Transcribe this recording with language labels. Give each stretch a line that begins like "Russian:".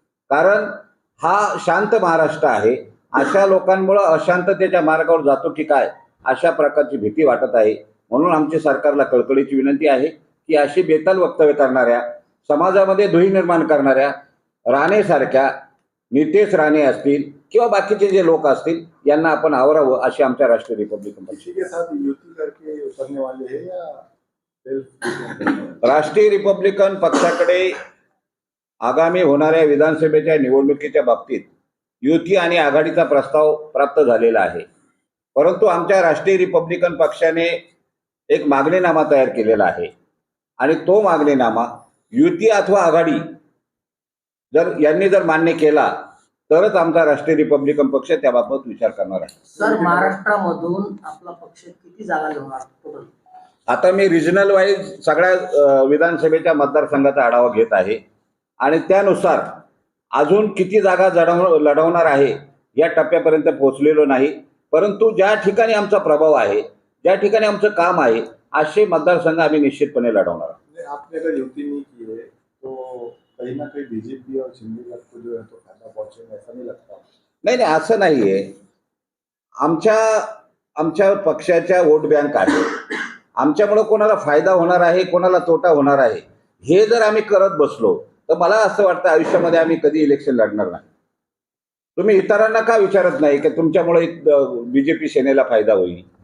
Marathi: कारण हा शांत महाराष्ट्र आहे, अशा लोकांमुळे अशांततेच्या मार्गावर जातो की काय, अशा प्रकारची भीती वाटत आहे। म्हणून आमची सरकारला कळकळीची विनंती आहे की अशी बेताल वक्तव्य करणाऱ्या, समाजामध्ये दुही निर्माण करणाऱ्या राणेसारख्या, नितेश राणे असतील किंवा बाकीचे जे लोक असतील, यांना आपण आवरावं अशी आमच्या राष्ट्रीय रिपब्लिकन
Hindi: के साथ युति करके उतरने वाले हैं या
Marathi: राष्ट्रीय रिपब्लिकन पक्षाकडे आगामी होणाऱ्या विधानसभेच्या निवडणुकीच्या बाबतीत युती आणि आघाडीचा प्रस्ताव प्राप्त झालेला आहे। परंतु आमच्या राष्ट्रीय रिपब्लिकन पक्षाने एक मागणीनामा तयार केलेला आहे आणि तो मागणीनामा युती अथवा आघाडी यांनी जर मान्य केला तरच आमचा राष्ट्रीय रिपब्लिकन पक्ष त्याबाबत विचार करणार आहे। सर, महाराष्ट्रामधून आपला पक्ष किती जागा लढवणार टोटल? आता मी रिजनल वाईज सगळ्या विधानसभेच्या मतदारसंघाचा आढावा घेत आहे आणि त्यानुसार अजून किती जागा लढवणार आहे या टप्प्यापर्यंत पोहोचलेलो नाही। परंतु ज्या ठिकाणी आमचा प्रभाव आहे, ज्या ठिकाणी आमचं काम आहे, असे मतदारसंघ आम्ही निश्चितपणे लढवणार आहोत.
Hindi: नहीं, आपने अगर युति नहीं की है तो कहीं ना कहीं बीजेपी और शिंदे तक को जो है तो फायदा पहुंचेगा, ऐसा नहीं लगता?
Marathi: नाही नाही, असं नाहीये. आमच्या आमच्या पक्षाच्या वोट बँक आहे. आमच्यामुळे कोणाला फायदा होणार आहे, कोणाला तोटा होणार आहे, हे जर आम्ही करत बसलो तर मला असं वाटतं आयुष्यामध्ये आम्ही कधी इलेक्शन लढणार नाही. तुम्ही इतरांना का विचारत नाही की तुमच्यामुळे बीजेपी सेनेला फायदा होईल?